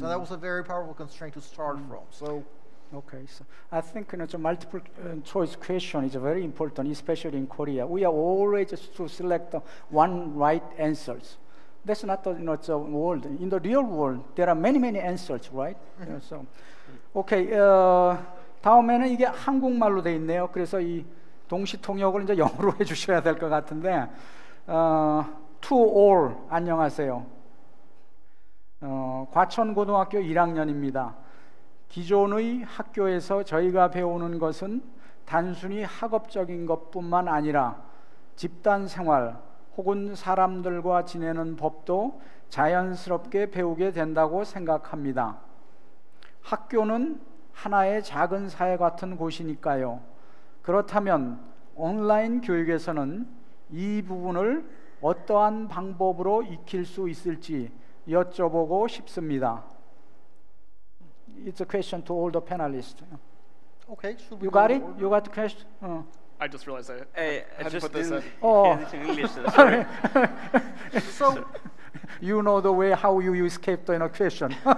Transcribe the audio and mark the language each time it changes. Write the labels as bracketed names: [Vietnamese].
[English] And that was a very powerful constraint to start from. So, okay, so I think the multiple choice question is very important, especially in Korea. We are always to select one right answers. That's not the world. In the real world, there are many, many answers, right? So, okay, [Korean] 다음에는 이게 한국말로 돼 있네요. 그래서 이 동시 통역을 이제 영어로 해주셔야 될 것 같은데. [English] To all, [Korean] 안녕하세요. 과천고등학교 1학년입니다. 기존의 학교에서 저희가 배우는 것은 단순히 학업적인 것뿐만 아니라 집단 생활 혹은 사람들과 지내는 법도 자연스럽게 배우게 된다고 생각합니다. 학교는 하나의 작은 사회 같은 곳이니까요. 그렇다면 온라인 교육에서는 이 부분을 어떠한 방법으로 익힐 수 있을지 여쭤보고 싶습니다. [English] It's a question to all the panelists. Okay, should we You got it? You got the question? I just realized I had to put this in. In English. Sorry. So, you know the way how you escape the question.